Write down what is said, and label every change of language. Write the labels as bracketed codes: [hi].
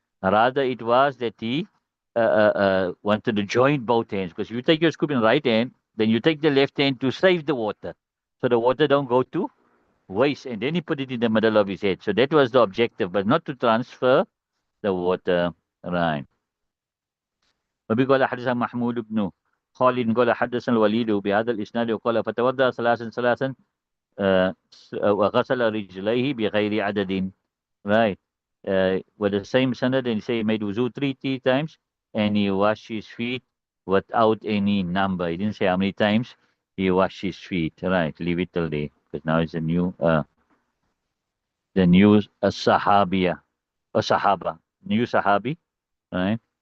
[en] Rather, it was that he wanted to join both hands. Because if you take your scoop in the right hand, then you take the left hand to save the water. So the water don't go to waste. And then he put it in the middle of his head. So that was the objective, but not to transfer the water. Right. [ar] وبه قال حدثنا محمود بن خالد قال حدثنا الوليد بهذا الإسناد وقال فتوضأ ثلاثا ثلاثا وغسل رجليه بغير عدد. [en] Right. With the same sanad, and he say he made wuzu three times, and he washed his feet without any number. He didn't say how many times he washed his feet. Right. Leave it till there, because now it's the new sahabiya, a sahaba, new sahabi, right?